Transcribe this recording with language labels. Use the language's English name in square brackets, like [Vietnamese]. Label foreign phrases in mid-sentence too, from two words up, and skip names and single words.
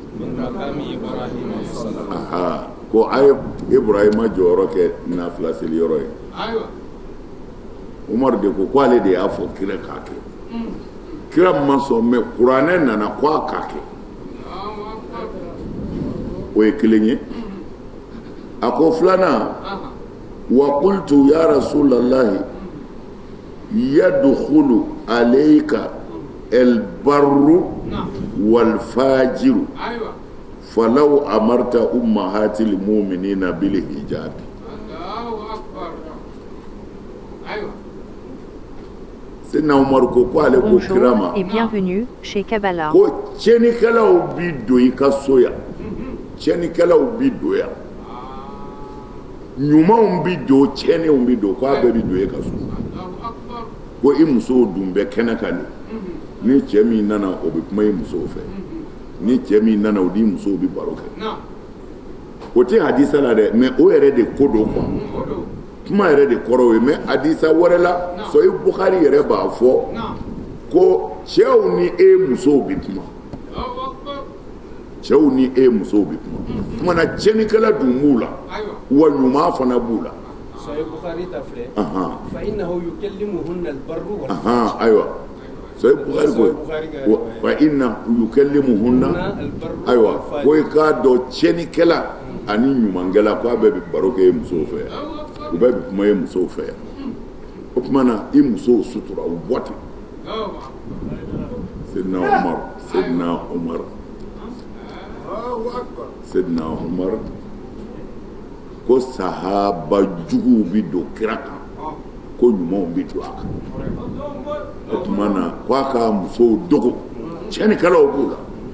[Bambara] ko a ye Ibrahima jɔyɔrɔ kɛ nafila seli yɔrɔ ye Umaru de ko ale de y'a fɔ kira k'a kɛ kira ma sɔn mɛ kuranɛ nana ko a k'a kɛ o ye kelen ye a ko filanan [Arabic] وقلت يا رسول الله يدخل عليك البر والفاجر فلو أمرت أمهات المؤمنين بالحجاب [French] Bonjour et bienvenue chez Kabbalah. [Bambara] Ko cɛnikɛlaw bi don i ka so yan cɛnikɛlaw bi don yan ɲumanw bi don cɛniw bi don ko a bɛɛ bi don i ka so ko i musow dun bɛ kɛnɛ kan de ni cɛ min nana o bɛ kuma i musow fɛ ni cɛ min nana o di musow bi baro kɛ o tɛ hadisa la dɛ mais o yɛrɛ de ko don quoi kuma yɛrɛ de kɔrɔ ye mais hadisa wɛrɛ la Sahih Bukhari yɛrɛ b'a fɔ ko cɛw ni musow bi kuma cɛw ni musow bi kuma kuma na cɛnikɛla dun b'u la wa ɲuman fana b'u la [Arabic] Sahih Bukhari [Bambara] ta filɛ [Arabic] فإنه يكلمهن البر وال [Bambara] ayiwa Sahih Bukhari ko [Arabic] فإنه يكلمهن [Bambara] ayiwa ko i k'a dɔn cɛnikɛla ani ɲumankɛla ko a bɛɛ bi baro kɛ musow fɛ u bɛɛ bi kuma ye musow fɛ yan o tuma na i musow sutura u bɔ ten Sayyidina Umar ko sahaba juguw bi don kira kan ko ɲumanw bi don a kan o tuma na ko a ka musow dogo cɛnikɛlaw b'u la